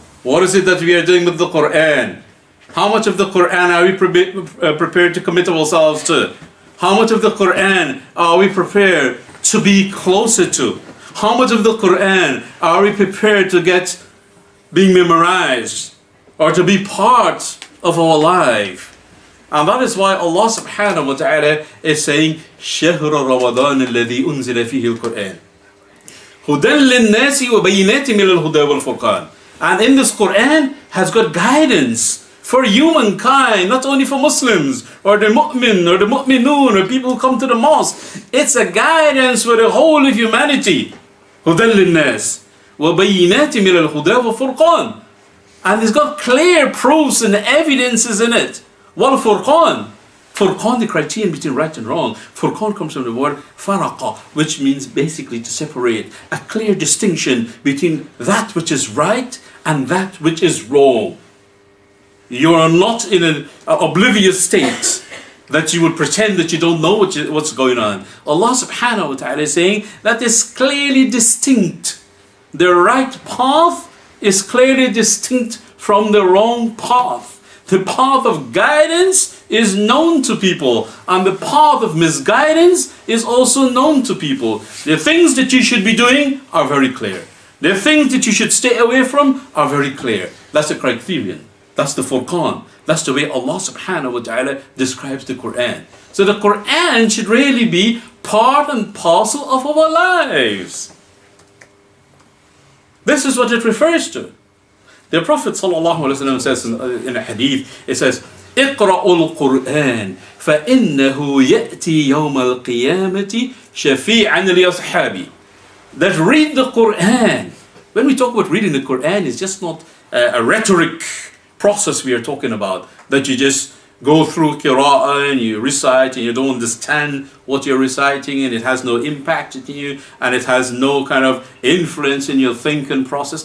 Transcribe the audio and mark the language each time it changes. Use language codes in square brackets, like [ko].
[en] What is it that we are doing with the Qur'an? How much of the Qur'an are we prepared to commit ourselves to? How much of the Qur'an are we prepared to be closer to? How much of the Qur'an are we prepared to get being memorized or to be part of our life? And that is why Allah subhanahu wa ta'ala is saying, [ar] شهر رمضان الذي أنزل فيه القرآن هدى للناس وبينات من الهدى والفرقان. [en] And in this Qur'an has got guidance for humankind, not only for Muslims or the mu'min or the mu'minun or people who come to the mosque. It's a guidance for the whole of humanity. [ar] هدى للناس وبينات من الهدى والفرقان. [en] And it's got clear proofs and evidences in it. [ar] والفرقان. [en] Furqan, the criterion between right and wrong. Furqan comes from the word faraqa, which means basically to separate, a clear distinction between that which is right and that which is wrong. You are not in an oblivious state that you would pretend that you don't know what's going on. Allah subhanahu wa ta'ala is saying that is clearly distinct. The right path is clearly distinct from the wrong path. The path of guidance is known to people, and the path of misguidance is also known to people. The things that you should be doing are very clear. The things that you should stay away from are very clear. That's the criterion. That's the Furqan. That's the way Allah subhanahu wa ta'ala describes the Qur'an. So the Qur'an should really be part and parcel of our lives. This is what it refers to. The Prophet ﷺ says in a hadith, it says, [ar] اقرأوا القرآن فإنه يأتي يوم القيامة شفيعا لأصحابي. [en] That read the Qur'an. When we talk about reading the Qur'an, it's just not a rhetoric process we are talking about, that you just go through qira'ah and you recite and you don't understand what you're reciting and it has no impact on you and it has no kind of influence in your thinking process.